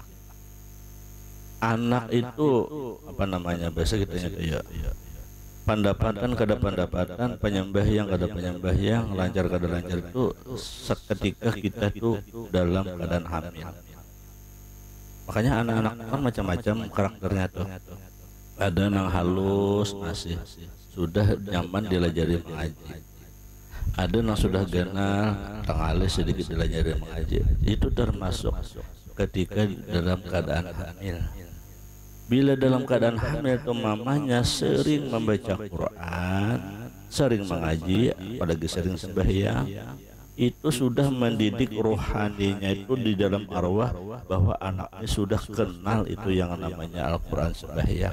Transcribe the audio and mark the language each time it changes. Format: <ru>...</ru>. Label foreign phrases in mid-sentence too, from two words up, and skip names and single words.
<id>Anak itu apa namanya biasa kita nyata ya, pendapatan kada pendapatan, penyembahyang kada penyembahyang, lancar kada lancar, itu seketika kita tuh dalam keadaan hamil. Makanya anak-anak kan macam-macam karakternya tuh.</id> <bjn>Ada yang halus masih sudah nyaman dilajari mengaji. Ada yang sudah kenal tengah sedikit dilajari mengaji.</bjn> <id>Itu termasuk ketika dalam keadaan hamil. Bila dalam keadaan hamil itu mamanya sering membaca Quran, sering mengaji, apalagi sering sembahyang, itu sudah mendidik rohaninya itu di dalam arwah bahwa anaknya sudah kenal itu yang namanya Al-Quran sembahyang.</id>